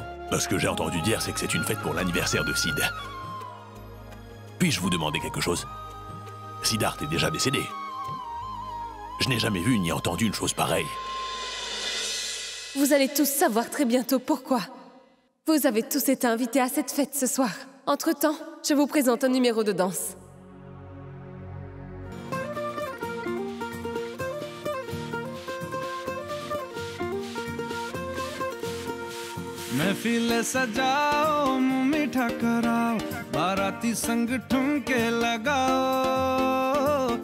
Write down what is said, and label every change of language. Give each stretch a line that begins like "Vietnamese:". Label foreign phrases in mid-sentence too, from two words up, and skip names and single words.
French: Ce que j'ai entendu dire, c'est que c'est une fête pour l'anniversaire de Sid. Puis-je vous demander quelque chose? Siddharth est déjà décédé. Je n'ai jamais vu ni entendu une chose pareille. Vous allez tous savoir très bientôt pourquoi. Vous avez tous été invités à cette fête ce soir. Entre-temps, je vous présente un numéro de danse.
Hindi: महफिल सजाओ मुंह मीठा कराओ बाराती संग ठुमके लगाओ